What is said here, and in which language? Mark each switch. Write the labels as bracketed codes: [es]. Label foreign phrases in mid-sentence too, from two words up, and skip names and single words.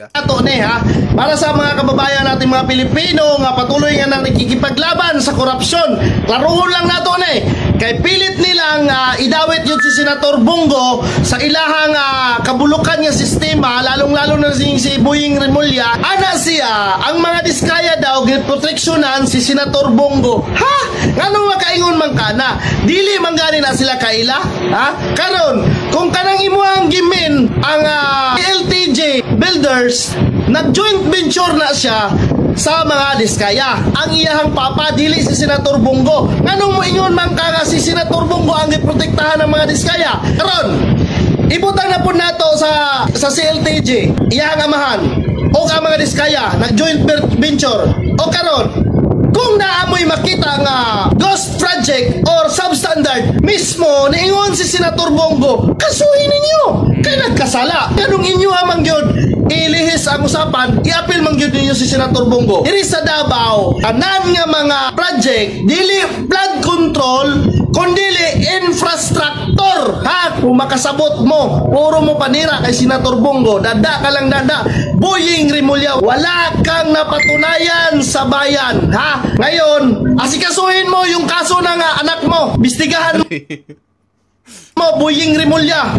[ceb] Ato ne ha, [tl] para sa mga kababayan natin mga Pilipino nga patuloy nga nang nakikipaglaban sa korupsyon. [ceb] Klarohon lang nato ne. Kay [tl] pilit nilang idawit yun [ceb] si Senator Bongo sa ilahang kabulukan nga sistema, [tl] lalong-lalo na [ceb] si Boying Remulla. Ana siya, ang mga diskaya daw ginproteksyonan si Senator Bongo. Ha? Ngano makaingon man kana? Dili man gani na sila kaila? Ha? Karon, kung kanang imo ang gimin ang LTJ Builders, nag-joint venture na siya sa mga diskaya. Ang iyahang papa dili si Senator Bongo. Nganong mo ingon man ka nga si Senator Bongo ang giprotektahan ng mga diskaya? Karon, ibutang na po nato sa CLTJ, iyahang amahan o ang mga diskaya nag-joint venture. O karon, kung naamoy makita nga [en] ghost project [ceb] or substandard mismo niingon si Senator Bongo, kasuhin ninyo kay nagkasala. Kanong inyo amang yun, [tl] ilihis ang usapan, [ceb] i-appeal man yun ninyo si Senator Bongo. Diri sa Davao, tanan nga mga project, dili [en] flood control, [ceb] kundili infrastructure. Ha? Kung makasabot mo, puro mo panira kay Senator Bongo, dada ka lang dada. [tl] Boying Rimulya, wala kang napatunayan sa bayan. Ha? Ngayon, asikasuhin mo yung kaso ng anak mo. Bistigahan mo, Boying Rimulya.